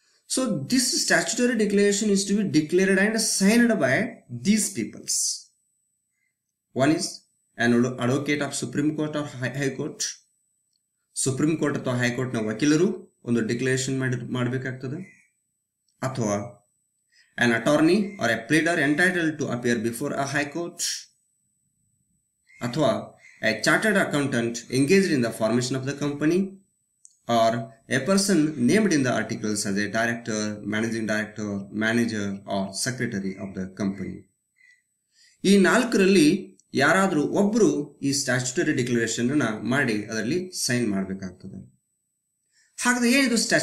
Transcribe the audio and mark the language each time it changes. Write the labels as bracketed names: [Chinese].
[English] So this statutory declaration is to be declared and signed by these peoples. One is an advocate of [Kannada] supreme court are high court, supreme court ಅಥವಾ ಹೈಕೋರ್ಟ್ನ ವಕೀಲರು ಒಂದು declaration ಮಾಡಬೇಕಾಗ್ತದೆ. ಅಥವಾ [English] an attorney or a pleader entitled to appear before a high court, ಅಥವಾ a chartered accountant engaged in the formation of the company, or a person named in the articles as a director, managing director, manager or secretary of the company. [Kannada] ಈ ನಾಲ್ಕರಲ್ಲಿ ಯಾರಾದರೂ ಒಬ್ಬರು ಈ statutory declaration ಅನ್ನ ಮಾಡಿ ಅದರಲ್ಲಿ sign ಮಾಡಬೇಕಾಗ್ತದೆ. ಹಾಗಾದ್ರೆ ಏನಿದು